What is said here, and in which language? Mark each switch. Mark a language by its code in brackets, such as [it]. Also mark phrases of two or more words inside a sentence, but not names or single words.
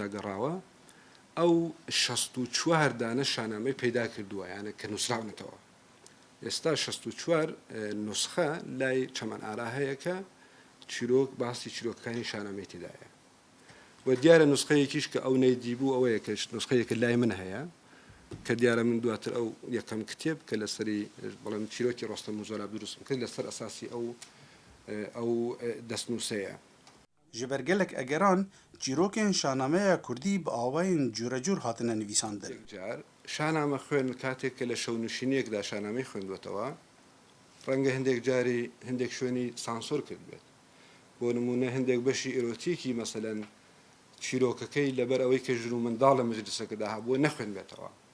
[ckb] گەڕاوە ئەو 64 دانە شانامەی پەیدا کردووە یانە کە نووسراونەتەوە ئێستا 64 نوسخە لای چەمان ئارا هەیە کە چیرۆک باسی چیرۆکەکانی شانامەی تێدایە و دیارە نوسخەیەکیش کە ئەو نەیدیبوو ئەوەیە کە نوسخەیەکە لای من هەیە کە دیارە من دواتر ئەو یەکەم کتێب کە لەسەری بەڵام چیرۆکی ڕۆستەم و زۆراب دروستم کرد لەسەر ئەساسی ئەو دەستنووسەیە [ku] Ji ber gelek egeran çîrokên şanameya Kurdî bi awayên curecûr hatine nivîsandin. [ckb] جار شانامە خوێن کاتێک کە لە شەونشینیەکدا شانامەی خوێندوێتەوە ڕەنگە هەندێک جاری هەندێک شوێنی سانسۆر کرد بێت بۆ نمونە هەندێک بەشی ئێرۆتیکی مەسەلەن چیرۆکەکەی لەبەر ئەوەی کە ژن و منداڵ لە مەجلیسەکەدا هەبووە نەخوێن بێتەوە